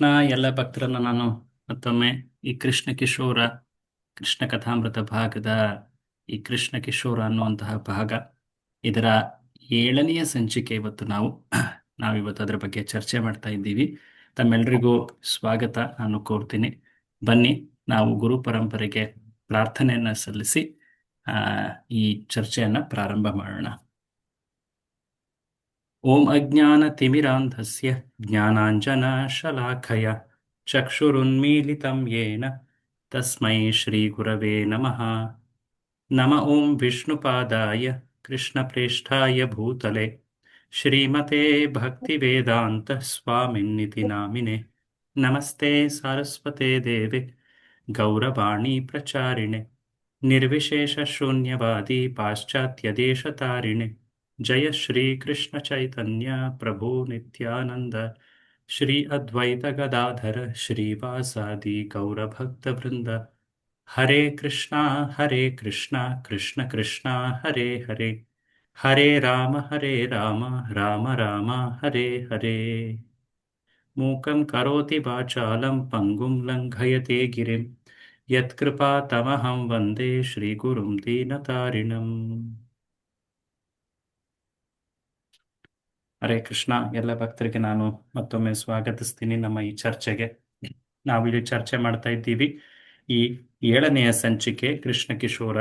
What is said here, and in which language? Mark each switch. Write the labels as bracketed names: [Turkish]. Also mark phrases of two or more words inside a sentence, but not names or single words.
[Kannada] ಎಲ್ಲ ಭಕ್ತರನ್ನು ನಾನು ಮತ್ತೊಮ್ಮೆ ಈ ಕೃಷ್ಣ ಕಿಶೋರ ಕೃಷ್ಣ ಕಥಾಮೃತ ಭಾಗದ ಈ ಕೃಷ್ಣ ಕಿಶೋರ ಅನ್ನುವಂತಹ ಭಾಗ, ಇದರ 7ನೆಯ ಸಂಚಿಕೆ ಇವತ್ತು ನಾವಿವತ್ತು ಅದರ ಬಗ್ಗೆ ಚರ್ಚೆ ಮಾಡ್ತಾ ಇದ್ದೀವಿ. ತಮ್ಮೆಲ್ಲರಿಗೂ ಸ್ವಾಗತ ನಾನು ಕೋರ್ತೀನಿ. ಬನ್ನಿ, ನಾವು ಗುರು ಪರಂಪರೆಗೆ ಪ್ರಾರ್ಥನೆಯನ್ನ ಸಲ್ಲಿಸಿ ಈ ಚರ್ಚೆಯನ್ನ ಪ್ರಾರಂಭ ಮಾಡೋಣ. [Sanskrit] ಓಂ ಅಜ್ಞಾನತಿಮಿರಾಂಧಸ್ಯ ಜ್ಞಾನಾಂಜನಶಲಾಖಯ ಚಕ್ಷುರುನ್ಮೀಲಿತಂ ಯೇನ ತಸ್ಮೈ ಶ್ರೀಗುರವೇ ನಮಃ. ನಮ ಓಂ ವಿಷ್ಣುಪಾದಾಯ ಕೃಷ್ಣಪ್ರೇಷ್ಠಾಯ ಭೂತಲೆ ಶ್ರೀಮತೆ ಭಕ್ತಿವೇದಾಂತ ಸ್ವಾಮಿನ್ನಿತಿ ನಾಮಿನೆ. ನಮಸ್ತೆ ಸಾರಸ್ವತೆ ದೇವೆ ಗೌರವಾಣಿ ಪ್ರಚಾರಿಣೆ ನಿರ್ವಿಶೇಷ ಶೂನ್ಯವಾದಿ ಪಾಶ್ಚಾತ್ಯ ದೇಶತಾರಿಣೆ. ಜಯ ಶ್ರೀ ಕೃಷ್ಣ ಚೈತನ್ಯ ಪ್ರಭು ನಿತ್ಯಾನಂದ ಶ್ರೀ ಅದ್ವೈತ ಗದಾಧರ ಶ್ರೀವಾಸಾದಿ ಗೌರಭಕ್ತ ವೃಂದ. ಹರೇ ಕೃಷ್ಣ ಕೃಷ್ಣ ಕೃಷ್ಣ ಹರೇ ಹರೇ, ಹರೇ ರಾಮ ರಾಮ ರಾಮ ಹರೇ ಹರೇ. ಮೂಕಂ ಕರೋತಿ ವಾಚಾಲಂ ಪಂಗುಂ ಲಂಘಯತೆ ಗಿರಿಂ ಯತ್ಕೃಪಾತಮಹಂ ವಂದೇ ಶ್ರೀಗುರುಂ ದೀನತಾರಿಣಂ. ಹರೇ ಕೃಷ್ಣ. [Kannada] ಎಲ್ಲ ಭಕ್ತರಿಗೆ ನಾನು ಮತ್ತೊಮ್ಮೆ ಸ್ವಾಗತಿಸ್ತೀನಿ ನಮ್ಮ ಈ ಚರ್ಚೆಗೆ. ನಾವಿಲ್ಲಿ ಚರ್ಚೆ ಮಾಡ್ತಾ ಇದ್ದೀವಿ ಈ 7ನೆಯ ಸಂಚಿಕೆ ಕೃಷ್ಣ ಕಿಶೋರ.